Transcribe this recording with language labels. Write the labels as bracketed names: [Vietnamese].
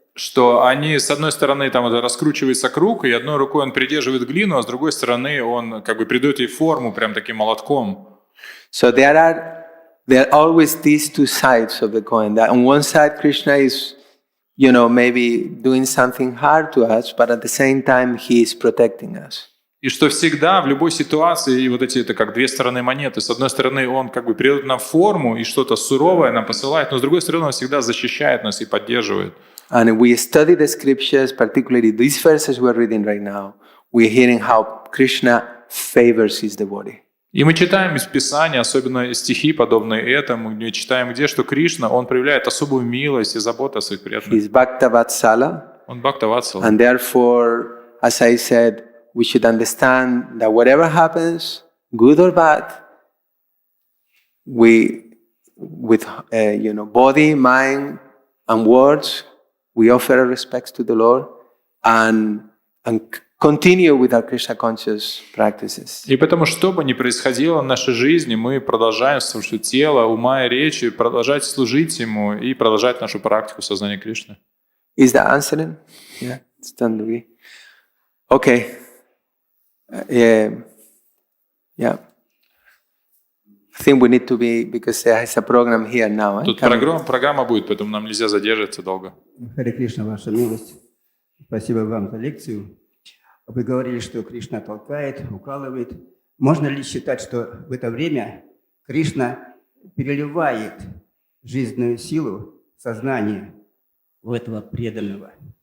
[Russian] Что они с одной стороны там вот раскручивается круг, и одной рукой он придерживает глину, а с другой стороны он как бы придает ей форму прям таким молотком. [English] So there are always these two sides of the coin. That on one side, Krishna is, you know, maybe doing something hard to us, but at the same time, he is protecting us. [Russian] И что всегда, в любой ситуации, и вот эти это как две стороны монеты. С одной стороны, он как бы придает нам форму и что-то суровое нам посылает, но с другой стороны, он всегда защищает нас и поддерживает. [English] And if we study the scriptures, particularly these verses we're reading right now, we're hearing how Krishna favors his devotee. [Russian] И мы читаем из Писания, особенно стихи, подобные этому, мы читаем где, что Кришна, он проявляет особую милость и заботу о своих преданных. [English] He's Bhaktavatsala. [Russian] Он Бхактаватсала. [English] And therefore, as I said, we should understand that whatever happens, good or bad, we, with body, mind, and words, we offer our respects to the Lord and continue with our Krishna conscious practices. [Russian] И потому, что бы ни происходило в нашей жизни, мы продолжаем слушать тело, ума и речи, продолжать служить Ему и продолжать нашу практику сознания Кришны. [English] Is that answering? Yeah, it's done, Louis. Okay. Yeah. I think we need to be, because there is a program here now. [Russian] Тут программа будет, поэтому нам нельзя задерживаться долго. Харе Кришна, ваша милость. Спасибо вам за лекцию. Вы говорили, что Кришна толкает, укалывает. Можно ли считать, что в это время Кришна переливает жизненную силу сознания у этого преданного?